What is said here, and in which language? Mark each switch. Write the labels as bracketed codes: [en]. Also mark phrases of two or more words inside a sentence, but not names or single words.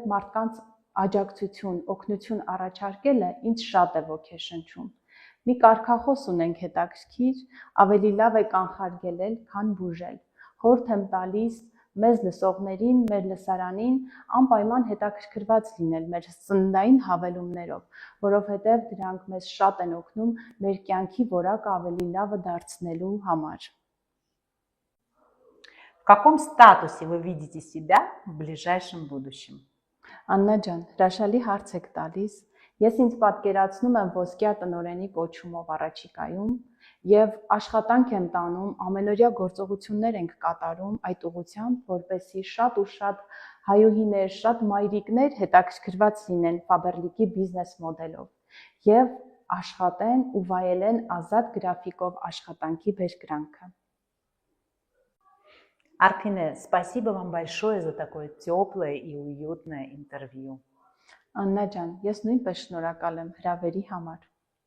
[hy] մարդկանց աջակցություն, օգնություն առաջարկելը ինձ շատ է ոգեշնչում։ Մի կարգախոս ունենք հետաքրքիր, ավելի լավ է կանխարգելել, քան բուժել։ Խորհուրդ եմ տալիս մեզ լսողներին, մեր լսարանին անպայման հետաքրքրված լինել մեր սննդային հավելումներով, որովհետև դրանք մեզ շատ են օգնում մեր կյանքի որակը ավելի լավը դարձնելու համար։ [ru] В каком статусе вы видите себя в ближайшем будущем? [hy] Աննա ջան, հրաշալի հարց եք տալիս։ Ես ինձ պատկերացնում եմ ոսկյա տնօրենի կոչումով առաջիկայում եւ աշխատանք եմ տանում, ամենօրյա գործողություններ ենք կատարում այդ ուղղությամբ, որպեսզի շատ ու շատ հայուհիներ, շատ մայրիկներ հետաքրքրված լինեն Faberlic-ի բիզնես մոդելով եւ աշխատեն ու վայելեն ազատ գրաֆիկով աշխատանքի բերկրանքը։ [ru] Арпине, спасибо вам большое за такое теплое и уютное интервью. [hy] Աննա ջան, ես նույնպես շնորհակալ եմ հրավերի համար։